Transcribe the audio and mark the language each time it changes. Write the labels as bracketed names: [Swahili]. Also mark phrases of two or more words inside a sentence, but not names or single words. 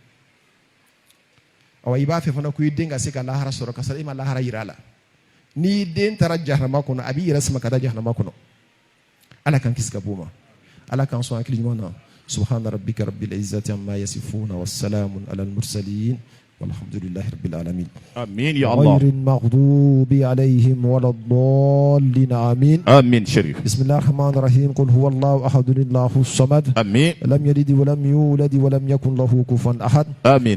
[Bambara] awa i b'a fɛ fana ko i den ka se ka lahara sɔrɔ ka sɔrɔ i ma lahara yira a la ni den taara jahanama kɔnɔ a b'i yɛrɛ sama ka da jahanama kɔnɔ ala k'an kisi ka bɔ o ma ala k'an sɔn hakili ɲuman na [Arabic] سبحان ربك رب العزة عما يصفون وسلام على المرسلين والحمد لله رب العالمين آمين يا الله غير المغضوب عليهم ولا الضالين آمين آمين شريف بسم الله الرحمن الرحيم قل هو الله أحد الله الصمد آمين لم يلد ولم يولد ولم يكن له كفوا أحد آمين